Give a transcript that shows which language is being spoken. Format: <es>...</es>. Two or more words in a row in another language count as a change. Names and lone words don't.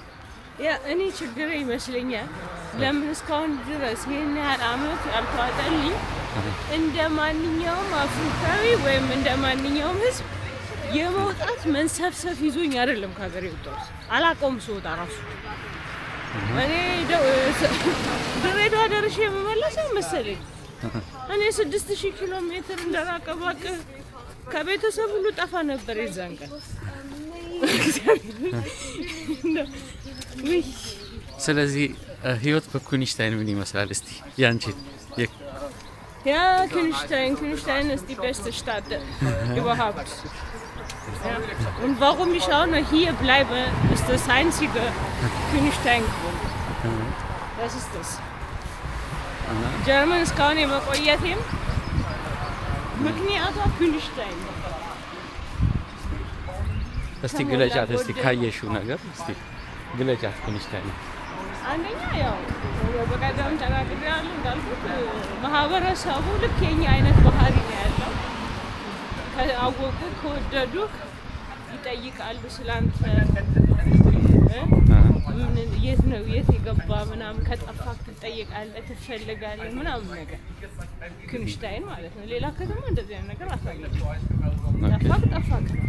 <am>ያ እኔ ችግር ይመስለኛል። ለምን እስካሁን ድረስ ይሄን ያህል አመት ያልተዋጠልኝ እንደ ማንኛውም አፍሪካዊ ወይም እንደ ማንኛውም ህዝብ የመውጣት መንሰፍሰፍ ይዞኝ አይደለም ከሀገር የወጣሁት። አላውቀውም ስወጣ ራሱ እኔ ድሬዳዋ ደርሼ የምመለሰው መሰለኝ። እኔ 6000 ኪሎ ሜትር እንደራቀባቅ ከቤተሰብ ሁሉ ጠፋ ነበር የዛን ቀን። ስለዚህ ህይወት በኩኒሽታይን ምን ይመስላል? እስቲ ያንቺ</am> <de>ያ ኩኒሽታይን ist die beste Stadt überhaupt. Und warum ich auch noch hier bleibe, ist das einzige Königstein-Grund. Das ist das.</de> <am>ጀርመን እስካሁን የመቆየቴም ምክንያቷ ኩንሽታይን ነው። እስቲ ግለጫት እስቲ ካየሽው ነገር እስቲ ግለጫት ኩንሽታይን። አንደኛ ያው በቀደም ተናግሬያለሁ እንዳልኩት ማህበረሰቡ ልክ የኛ አይነት ባህሪ ነው ያለው። ከአወቁ ከወደዱ ይጠይቃሉ ስላንተ የት ነው የት የገባ ምናምን ከጠፋክ ትጠይቃለህ ትፈልጋለህ ምናምን ነገር ኩንሽታይን ማለት ነው። ሌላ ከተማ እንደዚህ አይነት ነገር አታገኝም። ጠፋክ</am>